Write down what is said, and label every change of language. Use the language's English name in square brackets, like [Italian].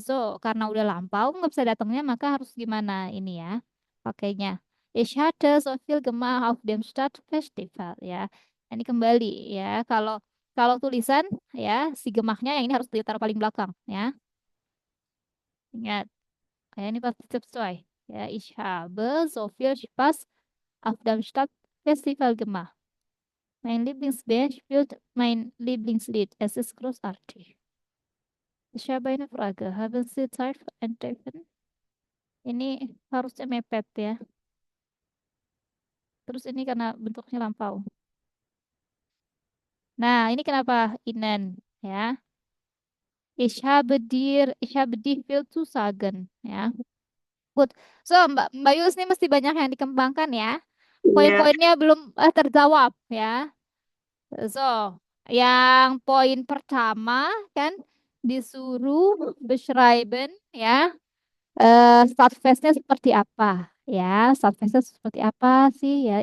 [Indonesian] So, karena udah lampau, nggak bisa datangnya, maka harus gimana ini ya. Pakainya. [German] Ich hatte so viel gemacht auf dem Stadtfestival. [Indonesian] Ya. Ini kembali ya. Kalau kalau tulisan ya, si gemahnya yang ini harus ditaruh paling belakang ya. Ingat. Ya, ini pasti sesuai. [German] Ya, ich habe so viel Spaß auf dem Stadtfestival gemacht. Mein Lieblingsband spielt mein Lieblingslied. Es ist großartig. Ich habe eine Frage. Haben Sie Zeit für ein Treffen? [Indonesian] Ini harusnya mepet ya. Terus ini karena bentuknya lampau. Nah, ini kenapa Inen ya? [German] Ich habe dir viel zu sagen ya. [English] Good. [Indonesian] So, Mbak Yus ini mesti banyak yang dikembangkan ya. Iya. Poin-poinnya belum terjawab ya. So, Yang poin pertama kan disuruh beschreiben ya. Start phase-nya seperti apa ya? Start phase-nya seperti apa sih ya?